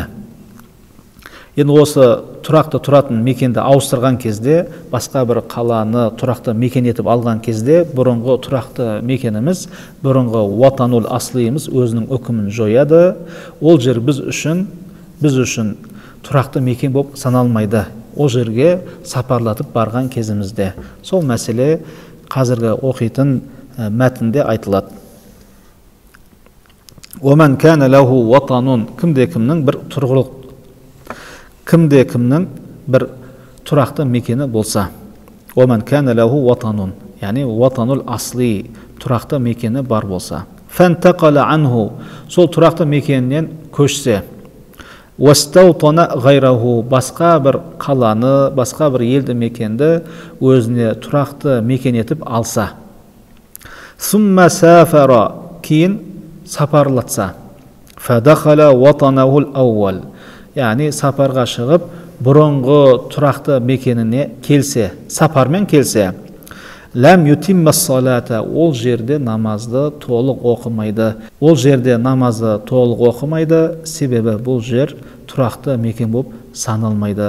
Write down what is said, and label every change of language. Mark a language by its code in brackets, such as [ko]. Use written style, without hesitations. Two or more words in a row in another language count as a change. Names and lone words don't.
[kk] Енді осы тұрақты тұратын мекенді ауыстырған кезде, басқа бір қаланы тұрақты мекен етіп алған кезде, бұрынғы тұрақты мекеніміз, бұрынғы [ar] الوطن الأصلي [kk] өзінің үкімін жояды. Ол жер біз үшін тұрақты мекен болып саналмайды. Ол жерге сапарлатып барған кезімізде. Сол мәселе қазіргі оқитын мәтінде айтылады. [ar] وَمَنْ كَانَ لَهُ وَطَنٌ [kk] кімде-кімнің бір тұрақты мекені болса. [ar] وَمَنْ كَانَ لَهُ وَطَنٌ [kk] яғни [ar] الوطن الأصلي [kk] тұрақты мекені бар болса. [ar] فَانْتَقَلَ عَنْهُ [kk] сол тұрақты мекенінен көшсе. [ar] وَاسْتَوْطَنَ غَيْرَهُ [kk] басқа бір қаланы, басқа бір елді мекенді өзіне тұрақты мекен етіп алса. [ar] ثُمَّ سَافَرَ [kk] кейін сапарлатса. [ar] فَدَخَلَ وَطَنَهُ الْأَوَّلِ [kk] яғни сапарға шығып, бұрынғы тұрақты мекеніне келсе, сапармен келсе. [ar] لم يتم الصلاة [kk] ол жерде намазды толық оқымайды. Себебі бұл жер тұрақты мекен болып саналмайды.